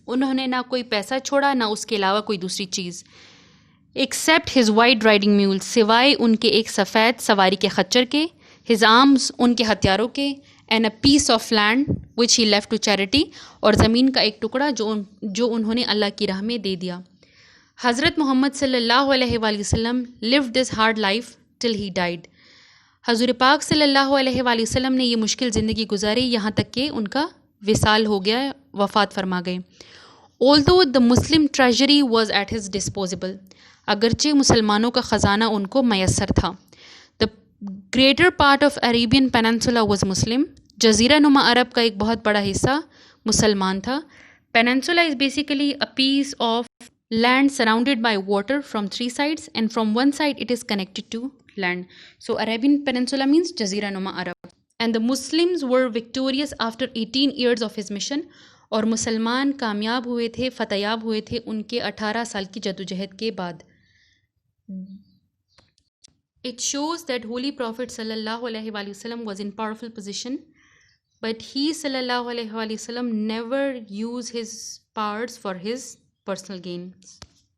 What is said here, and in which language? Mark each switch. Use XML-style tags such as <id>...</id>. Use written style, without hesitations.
<ur>انہوں نے نہ کوئی پیسہ چھوڑا نہ اس کے علاوہ کوئی دوسری چیز.</ur> <en>Except his white riding mule,</en> <ur>سوائے ان کے ایک سفید سواری کے خچر کے,</ur> <en>his arms</en> <ur>ان کے ہتھیاروں کے,</ur> <en>and a piece of land which he left to charity,</en> <ur>اور زمین کا ایک ٹکڑا جو انہوں نے اللہ کی راہ میں دے دیا.</ur> <en>حضرت محمد صلی اللہ علیہ وآلہ وسلم lived this hard life till he died.</en> <ur>حضور پاک صلی اللہ علیہ وآلہ وسلم نے یہ مشکل زندگی گزاری یہاں تک کہ ان کا وصال ہو گیا، وفات فرما گئے۔</ur> <en>Although the Muslim treasury was at his disposal,</en> <ur>اگرچہ مسلمانوں کا خزانہ ان کو میسر تھا۔</ur> <en>The greater part of Arabian Peninsula was Muslim.</en> <ur>جزیرہ نما عرب کا ایک بہت بڑا حصہ مسلمان تھا۔</ur> <en>Peninsula is basically a piece of land surrounded by water from three sides and from one side it is connected to land. So Arabian Peninsula means جزیرہ نما عرب. And the Muslims were victorious after 18 years of his mission.</en> <ur>اور مسلمان کامیاب ہوئے تھے، فتح ہوئے تھے ان کے 18 سال کی جدوجہد کے بعد۔</ur> <en>It shows that Holy Prophet صلی اللہ علیہ وآلہ وسلم was in powerful position, but he صلی اللہ علیہ وآلہ وسلم never used his powers for his personal gains.</en>